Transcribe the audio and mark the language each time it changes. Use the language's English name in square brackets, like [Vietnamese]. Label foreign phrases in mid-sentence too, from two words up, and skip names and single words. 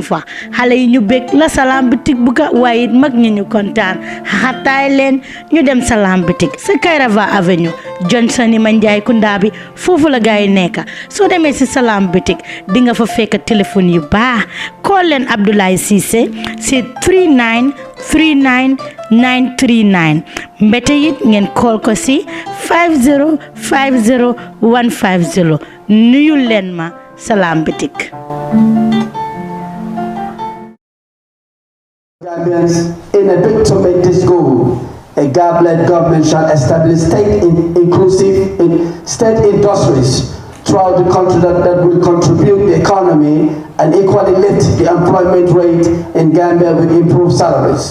[Wolof] fa xale yi ñu bég la Salam bitik bu ka waaye mag ñi ñu kontaan xataay leen ñu dem Salam bitik sa Kairaba Avenue Johnson yi ma njaay kunda bi foofu la gaay nekk soo demee si Salam bitik di nga fa fekk téléphone yu baax call leen Abdoulaye Cissé si 3939939 mbete it ngeen call ko si 5050150 nuyu leen ma Salam bitik. [English] Gambians, in a bid to make this goal, a GAB-led government shall establish state-inclusive state industries throughout the country that will contribute the economy and equally lift the employment rate in Gambia with improved salaries.